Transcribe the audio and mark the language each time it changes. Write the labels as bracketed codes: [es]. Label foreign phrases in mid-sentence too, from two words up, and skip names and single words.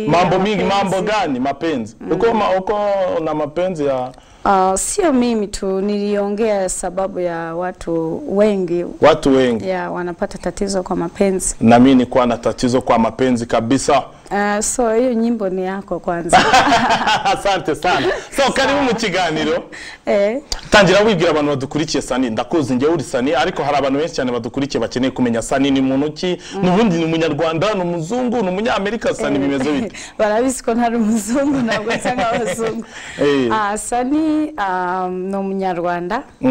[sw] Mambo mingi, mambo gani? Mapenzi. Uko na mapenzi ya sio mimi tu, niliongea sababu ya watu wengi. Watu wengi. Yeah, wanapata tatizo kwa mapenzi. Na mimi nilikuwa na tatizo kwa mapenzi kabisa. So hiyo nyimbo ni yako kwanza. Asante sana. So karibu [rw] mu kiganiro. Tangira wibwira abantu badukurikiye Sunny. Ndakuzi nge uri Sunny ariko hari abantu benshi cyane badukurikiye bakeneye kumenya Sunny ni muntu ki, nubundi ni umunyarwanda, no muzungu, no munyamerika Sunny bimeze bite? Barabizi ko ntari umuzungu ntabwo nsanga abazungu. Sunny no munyarwanda.